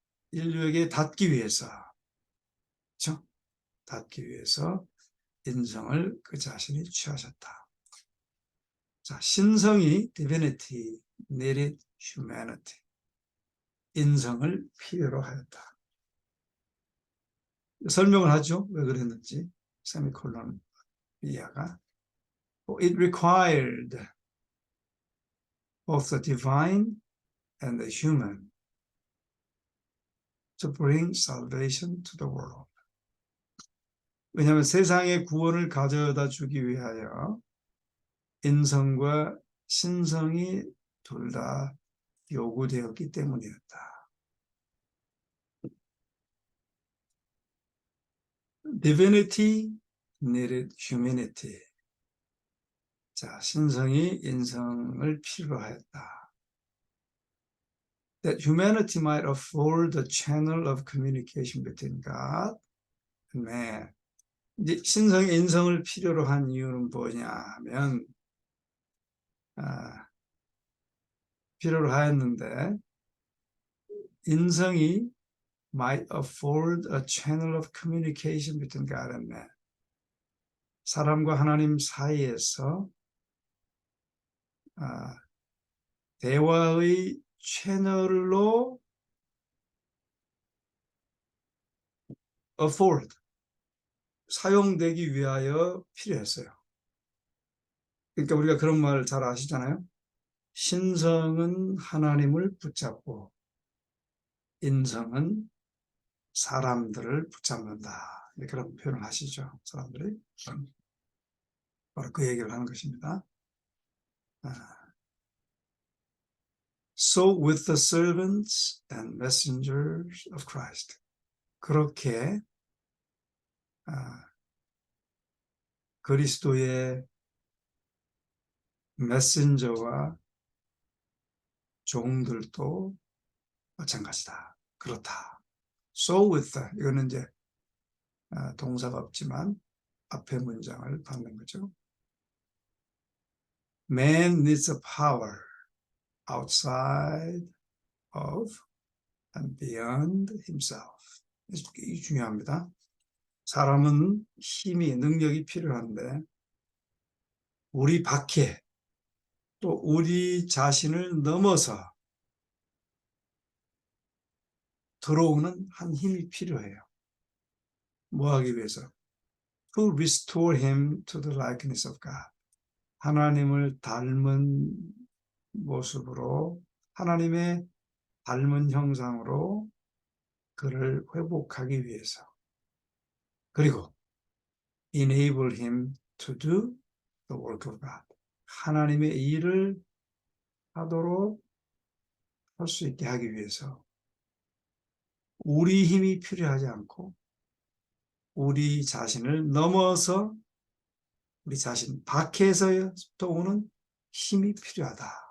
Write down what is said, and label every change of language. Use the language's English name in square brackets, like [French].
[Korean] 인류에게 닿기 위해서, 그렇죠? 닿기 위해서 인성을 그 자신이 취하셨다. 자, 신성이 [English] divinity needed humanity, [Korean] 인성을 필요로 하였다. 설명을 하죠. 왜 그랬는지. 세미콜론 이하가 [English] it required both the divine and the human to bring salvation to the world. [Korean] 왜냐하면 세상의 구원을 가져다 주기 위하여 인성과 신성이 둘 다 요구되었기 때문이었다. [English] Divinity needed humanity. [Korean] 자, 신성이 인성을 필요로 하였다. [English] That humanity might afford a channel of communication between God and man. [Korean] 이제 신성이 인성을 필요로 한 이유는 뭐냐 하면, 필요로 하였는데, 인성이 [English] might afford a channel of communication between God and man. [Korean] 사람과 하나님 사이에서 대화의 채널로 afford, 사용되기 위하여 필요했어요. 그러니까 우리가 그런 말 잘 아시잖아요. 신성은 하나님을 붙잡고 인성은 사람들을 붙잡는다. 그런 표현을 하시죠. 사람들이. 바로 그 얘기를 하는 것입니다. [English] So with the servants and messengers of Christ. [Korean] 그렇게 그리스도의 메신저와 종들도 마찬가지다. 그렇다. [English] So with the, [Korean] 이거는 이제 동사가 없지만 앞에 문장을 받는 거죠. [English] Man needs a power outside of and beyond himself. [Korean] 이게 중요합니다. 사람은 힘이, 능력이 필요한데 우리 밖에 또 우리 자신을 넘어서 들어오는 한 힘이 필요해요. 뭐 하기 위해서? [English] To restore him to the likeness of God. [Korean] 하나님을 닮은 모습으로, 하나님의 닮은 형상으로 그를 회복하기 위해서. 그리고 [English] enable him to do the work of God. [Korean] 하나님의 일을 하도록 할 수 있게 하기 위해서 우리 힘이 필요하지 않고 우리 자신을 넘어서 우리 자신 밖에서부터 오는 힘이 필요하다.